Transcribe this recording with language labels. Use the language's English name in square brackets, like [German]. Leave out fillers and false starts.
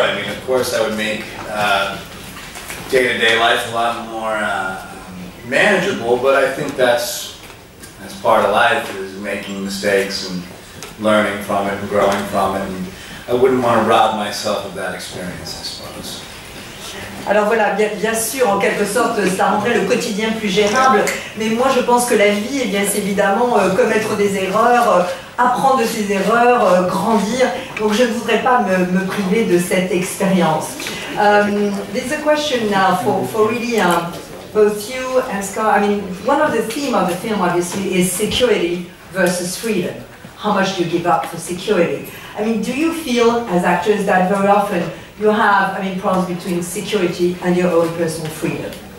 [English] I mean, of course, that would make day-to-day life a lot more manageable, but I think that's part of life, is making mistakes and learning from it and growing from it, and I wouldn't want to rob myself of that experience, I suppose. [French] Alors voilà, bien sûr, en quelque sorte, ça rendrait le quotidien plus gérable, mais moi je pense que la vie, eh bien, c'est évidemment commettre des erreurs, apprendre de ses erreurs, grandir, donc je ne voudrais pas me priver de cette expérience. [English] There's a question now for really both you and Scott. I mean, one of the themes of the film obviously is security versus freedom. How much do you give up for security? I mean, do you feel as actors that very often you have, problems between security and your own personal freedom?